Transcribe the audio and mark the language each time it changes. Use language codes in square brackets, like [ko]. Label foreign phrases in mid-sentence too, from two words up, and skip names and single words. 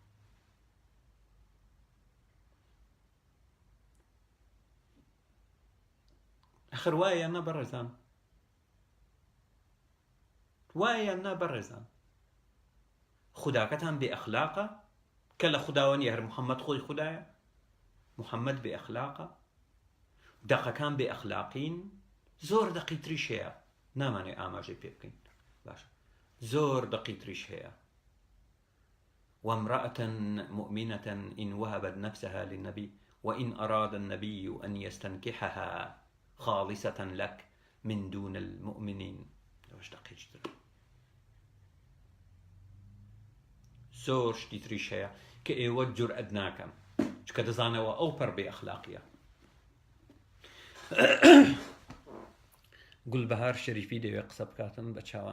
[ckb] ئەخر وایە نا بەڕێزان وایە نا بەڕێزان خوداکەتان بێ ئەخلاقە کە لە خوداوەنی هەر محەممەد خۆی خوددایە محەممەد بێ ئەخلاقە دەقەکان بێ ئەخلاقین زۆر دەقی تریش هەیە نامانێ ئاماژەی پێ بکەین باشە زۆر دەقی تریش هەیە [ar] وامرأة مؤمنة إن وهبت نفسها للنبي وإن أراد النبي أن يستنكحها خالصة لك من دون المؤمنين. [ckb] زۆر شتی تریش هەیە کە ئێوە جورئەت ناکەن چکە دەزانەوە ئەو پەر بێ ئەخلاقیە. گولبەهار شەریفی دەوێت قسە بکاتن بە چاوان.